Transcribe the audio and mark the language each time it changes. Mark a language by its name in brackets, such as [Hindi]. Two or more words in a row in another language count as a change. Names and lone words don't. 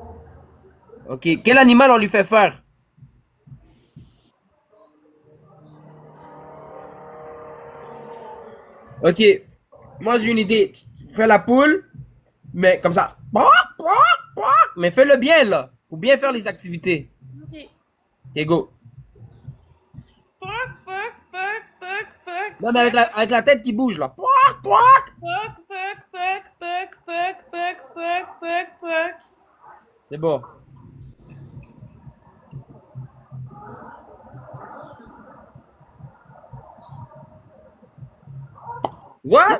[French] Ok, quel animal on lui fait faire? Ok, moi j'ai une idée. Tu fais la poule, mais comme ça. Mais fais-le bien là. Faut bien faire les activités. Ok. Ok, go. Poc, poc, poc, poc, poc. Non, mais avec la tête qui bouge là. Poc, poc, poc, poc, poc, poc, poc, poc, poc. C'est bon. What?